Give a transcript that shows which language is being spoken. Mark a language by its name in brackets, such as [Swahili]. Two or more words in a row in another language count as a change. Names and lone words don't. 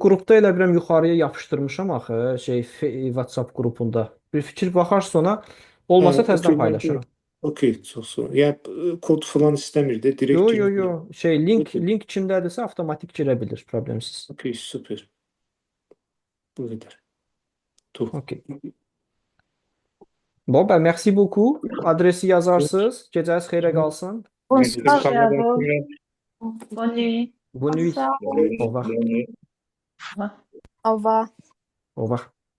[Azerbaijani] Qrupda elə bilirəm yuxarıya yapışdırmışam axı WhatsApp qrupunda. Bir fikir baxarsın ona. Olmasa okey, təzədən mən paylaşaram. okey, çox sağ ol. Yəni kod falan istəmirdi, direkt Yo girdi. yo. Link Okey. link içindədirsə avtomatik girə bilir, problemsiz. Okey, süper. Bu qədər. Tuh. Okey. [French] Bon, ben merci beaucoup. [Azerbaijani] Adresi yazarsınız. Gecəniz xeyrə qalsın. [French] Bonsoir à vous. Bonne nuit. Bonne nuit. Au revoir. Au revoir. Au revoir. Au revoir.